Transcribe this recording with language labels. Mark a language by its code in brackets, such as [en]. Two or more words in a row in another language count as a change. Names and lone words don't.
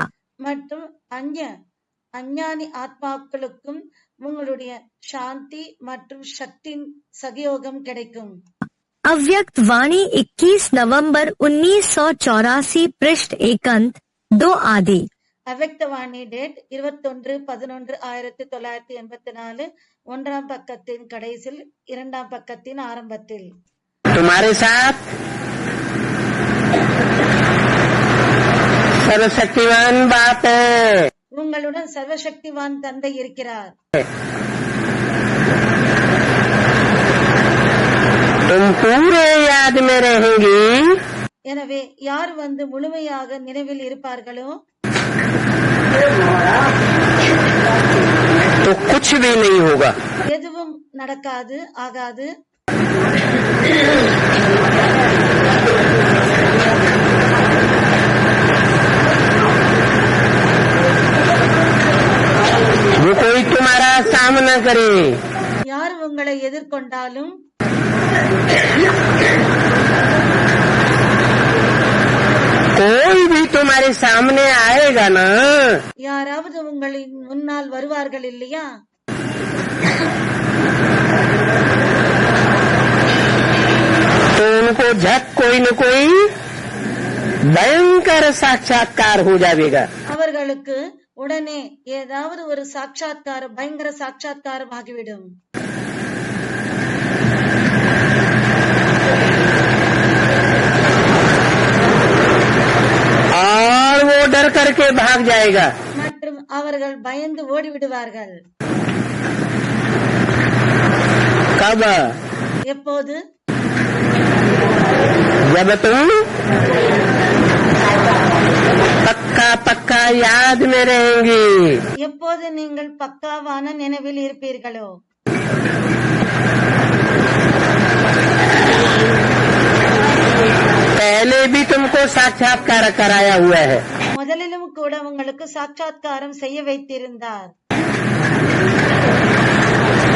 [ta] மற்றும் அஞ்ஞானி ஆத்மாக்களுக்கும் உங்களுடைய சாந்தி மற்றும் சக்தியின் சகயோகம் கிடைக்கும். [hi] अव्यक्त वाणी 21 नवंबर 1984 पृष्ठ 1-2 आदि. [ta] அவ்வக்தவாணி டேட் 21/11/1984 ஒன்றாம் பக்கத்தின் கடைசியில், இரண்டாம் பக்கத்தின் ஆரம்பத்தில். [hi] तुम्हारे साथ सर्वशक्तिवान बाप है. [ta] உங்களுடன் சர்வசக்திவான் தந்தை இருக்கிறார். [hi] तुम पूरे याद में रहेंगी. [ta] எனவே யார் முழுமையாக நினைவில் இருப்பார்களோ [hi] तो कुछ भी नहीं होगा. [ta] எதுவும் ஆகாது. [hi] वो कोई तुम्हारा सामना करे, [ta] யார் உங்களை எதிர்கொண்டாலும் [hi] कोई भी तुम्हारे सामने आएगा ना, [ta] யாராவது உங்களின் முன்னால் வருவார்கள் இல்லையா, [hi] तो उनको झट कोई न कोई भयंकर साक्षात्कार हो जाएगा. [ta] அவர்களுக்கு உடனே ஏதாவது ஒரு பயங்கர சாட்சாத்காரம் ஆகிவிடும். [hi] और वो डर करके भाग जाएगा. [ta] மற்றும் அவர்கள் பயந்து ஓடிவிடுவார்கள். [hi] कब? [ta] எப்போது? [hi] जब तुम पक्का याद में रहेंगी. [ta] எப்போது நீங்கள் பக்காவான நினைவில் இருப்பீர்களோ. [hi] पहले भी तुमको साक्षात्कार कराया हुआ है. [ta] முதலிலும் கூட உங்களுக்கு சாட்சாத்காரம் செய்ய வைத்திருந்தார்.